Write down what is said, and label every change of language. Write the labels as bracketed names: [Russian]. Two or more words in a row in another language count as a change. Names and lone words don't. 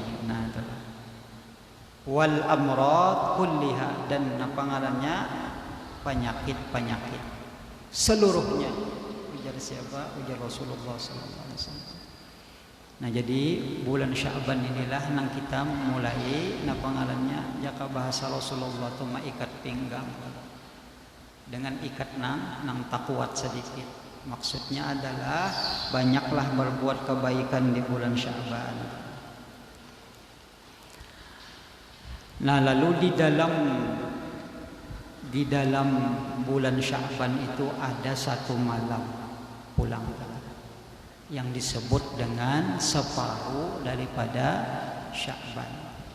[Indonesian] Nah, [Arabic] والأمراض كلها, [Indonesian] dan apa ngarannya, penyakit seluruhnya. Ujar siapa? Ujar Rasulullah SAW. [Banjar] Nah, jadi bulan Sya'ban inilah nang kita mulai napa ngarannya, jaka bahasa Rasulullah tu ikat pinggang dengan ikat nang takuat sedikit. [Indonesian] Maksudnya adalah banyaklah berbuat kebaikan di bulan Sya'ban. Nah, lalu di dalam bulan Sya'ban itu ada satu malam pulang yang disebut dengan separuh daripada Sya'ban.